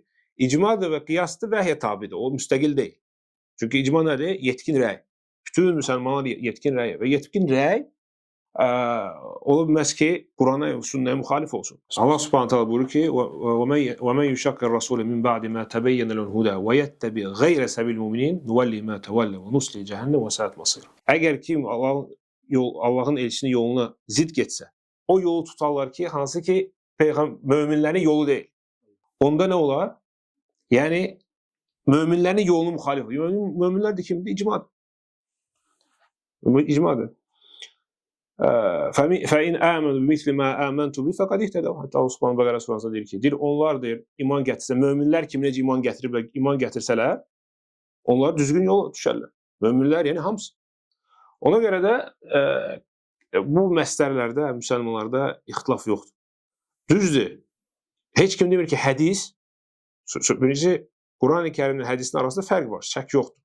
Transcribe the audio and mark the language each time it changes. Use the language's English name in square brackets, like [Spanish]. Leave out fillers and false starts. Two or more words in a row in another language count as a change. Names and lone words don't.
[Azerbaijani] İcmadır və qiyasdır, vəhyə tabidir. O müstəqil deyil. Çünki icma nədir? Yetkin rəy. Bütün müsəlmanlar yetkin rəy və yetkin rəy ola bilməz ki, Qurana və sünnəyə müxalif olsun. [Arabic] الله سبحانه تعالى [Azerbaijani] buyurur ki: [Arabic] "وَمَن يُشَاقِقِ الرَّسُولَ مِن بَعْدِ مَا تَبَيَّنَ لَهُ الْهُدَىٰ وَيَتَّبِعْ غَيْرَ سَبِيلِ الْمُؤْمِنِينَ نُوَلِّهِ مَا تَوَلَّىٰ وَنُصْلِهِ جَهَنَّمَ وَسَاءَتْ مَصِيرًا." [Azerbaijani] Əgər kim Allahın elçisinin yoluna zid getsə, o yolu tutarlar ki, hansı ki möminlərin yolu deyil. Onda nə olar? Yəni, möminlərin yolunu müxalif olur. Möminlər də kimdir? İcmadır. İcmadır. [Arabic] فَاِنْ آمَنُوا بِمِثْلِ مَا آمَنْتُ بِهِ فَقَدْ اِهْتَدَوْا. [Azerbaijani] Hətta Osman Bəqərə surasında deyir ki, onlar deyir, iman gətirsə, möminlər kimi necə iman gətirsələr, onlar düzgün yola düşərlər. Möminlər, yəni hamısı. Ona görə də bu məsələlərdə, müsəlmanlarda ixtilaf yoxdur. Düzdür, heç kim demir ki, hədis, birincisi, Quran-ı Kərimlə hədisin arasında fərq var, şək yoxdur.